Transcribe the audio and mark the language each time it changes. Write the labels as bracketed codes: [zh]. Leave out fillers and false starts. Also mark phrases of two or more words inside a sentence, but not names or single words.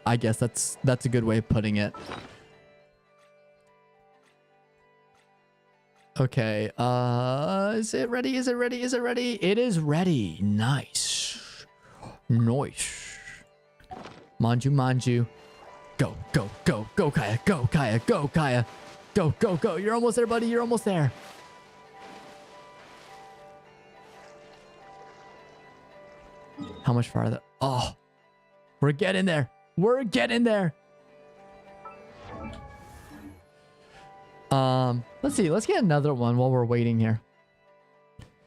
[en] I guess that's a good way of putting it. Okay, is it ready? Is it ready? Is it ready? It is ready. Nice. Nice. Manju, Manju. Go, go, go, go, Kaya. Go, Kaya. Go, Kaya. Go, go, go. You're almost there, buddy. You're almost there. How much farther? Oh, we're getting there. We're getting there. Let's see. Let's get another one while we're waiting here.